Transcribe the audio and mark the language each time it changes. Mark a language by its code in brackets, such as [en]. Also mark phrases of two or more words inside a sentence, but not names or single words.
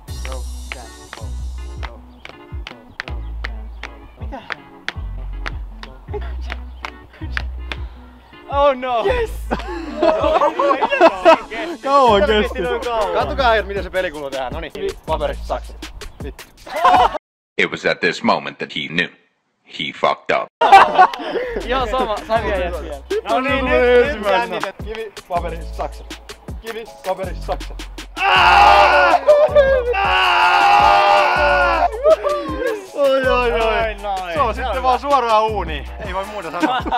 [en] Oh no! Yes! [fi] Kauan kesti. Katsokaa äijät, miten se pelikulu tehdään. Noniin, paperista sakset. Nyt. [en] It was at this moment that he knew. He fucked up. [fi] Joo, sama. Häviäjät vielä. No niin, nyt jännitet. Kivi, paperista sakset. Kivi, paperista sakset. vaan suoraan uuniin. Ei voi muuta sanoa.